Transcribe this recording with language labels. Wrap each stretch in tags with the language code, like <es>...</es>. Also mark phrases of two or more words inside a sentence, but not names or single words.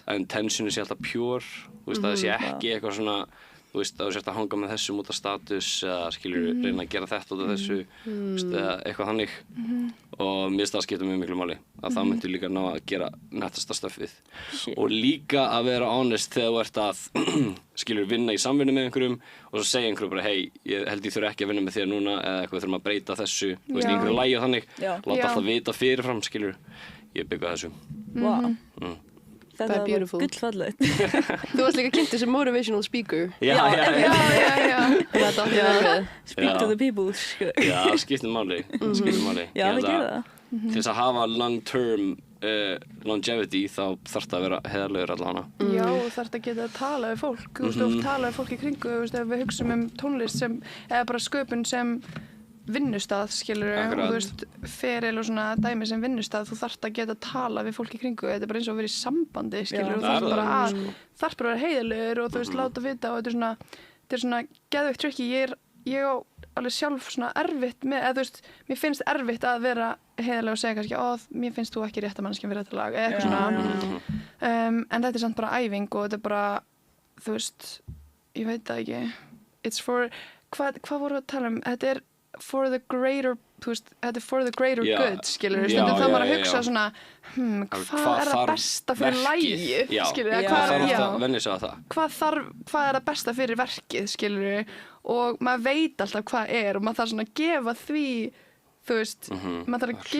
<is>að intentionið sé alltaf pure, þú veist, að það sé ekki eitthvað svona, þú veist, að þú sért að hanga með þessum út af status eða skilur reyna að gera þetta út af þessu, þú veist, eða eitthvað þannig og mér finnst það að skipta mjög miklu máli að það myndi líka ná að gera nettasta stöffið og líka að vera honest þegar þú ert að skilur vinna í samvinnu með einhverjum og svo segja einhverjum bara hei, ég held ég þurfi ekki að vinna með þér núna eða eitthvað þurfum að breyta þessu, þú veist, í einhverju lagi og þannig, Já. láta alltaf vita fyrirfram, skilur, ég bygga þessu. Vá. Það er beautiful. Gullfallegt. Þú varst líka kynnt sem</is> <en>motivational speaker.</en> <is>Já. Þetta átti vel við.</is> <en>Speak</en> <is>Já.</is> <en>to the people,</en> <is>sko. Já, skiptir máli, skiptir máli. Já, Ég held það gerir það. Til þess að hafa</is> <en>long-term longevity</en> <is>þá þarf það að vera heiðarlegur allavega. Já, og þarf að geta að tala við fólk, þú veist, og tala við fólk í kringu, þú veist, ef við hugsum tónlist sem, eða bara sköpun sem vinnustað, skilur og Akkurat. þú veist, feril og svona dæmi sem vinnustað, þú þarft að geta að tala við fólk í kringu, þetta er bara eins og að vera í sambandi, skilur, og það er þarft bara það, að, þarft bara að vera heiðarlegur og þú veist, láta vita og þetta er svona geðveikt tricky, ég á alveg sjálf svona erfitt með, eða þú veist, mér finnst erfitt að vera heiðarlega og segja kannski, mér finnst þú ekki rétta manneskjan fyrir þetta lag, eða eitthvað svona, en þetta er samt bara æfing og þetta er bara, þú veist, ég veit það ekki,</is> <en>it's for,</en> <is>hvað voru að tala um, þetta er</is> <en>for the greater,</en> <is>þú veist, þetta er</is> <en>for the greater</en> <is>Já.</is> <en>good,</en> <is>skilur, Já, stundum það já, maður að já, hugsa já. svona, hvað er það þarf besta fyrir verkið? lagið, Já. skilur, Já. Það þarf já, alltaf að venja sig að það. hvað er það besta fyrir verkið, skilur, og maður veit alltaf hvað er og maður þarf svona að gefa því, þú veist, maður þarf að Að</is>